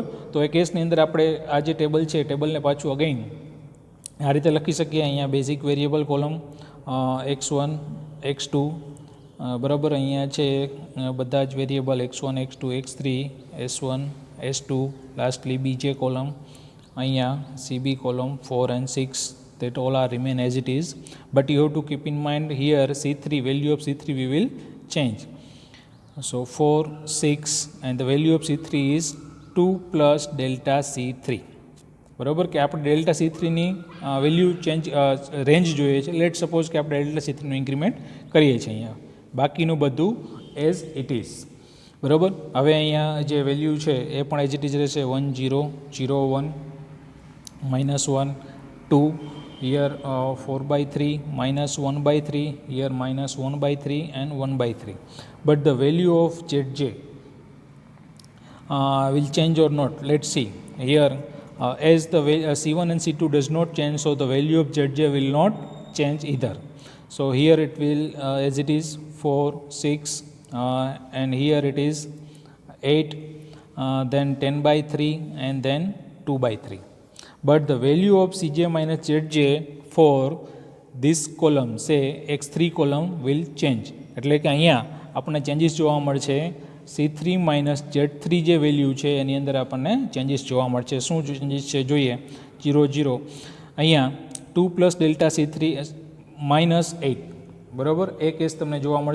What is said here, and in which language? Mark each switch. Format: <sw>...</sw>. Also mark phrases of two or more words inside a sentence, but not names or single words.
<gu>તો એ કેસની અંદર આપણે આ જે ટેબલ છે, ટેબલને પાછું અગેઇન આ રીતે લખી શકીએ. અહીંયા</gu> <en>basic variable column</en> <gu>x1 x2, બરાબર, અહીંયા છે બધા જ વેરિયેબલ x1 x2 x3 s1 s2, લાસ્ટલી બીજે કોલમ, અહીંયા CB કોલમ 4 and 6,</gu> <en>that all are remain as it is, but you have to keep in mind here C3, value of C3 we will change. So 4 6 and the value of C3 is 2 plus delta C3.</en> <gu>બરાબર, કે આપણે ડેલ્ટા C3ની</gu> <en>value change range</en> <gu>જોઈએ છે.</gu> <en>let suppose</en> <gu>કે આપણે ડેલ્ટા C3નું ઇન્ક્રીમેન્ટ કરીએ છીએ અહીંયા, બાકીનું બધું</gu> <en>as it is.</en> <gu>બરાબર. હવે અહીંયા જે વેલ્યુ છે એ પણ</gu> <en>as it is</en> <gu>રહેશે. 1 0 0 1 -1 2,</gu> <en>here 4/3 -1/3, here -1/3 and 1/3, but the value of zj will change or not. Let's see here. As the C1 and C2 does not change, so the value of zj will not change either. So here it will as it is 4 6, and here it is 8, then 10/3 and then 2/3. But the value of Cj minus Zj for this column, say x3 column, will change.</en> <gu>એટલે કે અહીંયા આપણને ચેન્જીસ જોવા મળશે.</gu> <en>C3 minus Z3</en> <gu>જે વેલ્યુ છે એની અંદર આપણને ચેન્જીસ જોવા મળશે. શું ચેન્જીસ છે જોઈએ. 0 0, અહીંયા 2</gu> <en>plus delta C3</en> <gu>-8, બરાબર, એ કેસ તમને જોવા મળશે.</gu>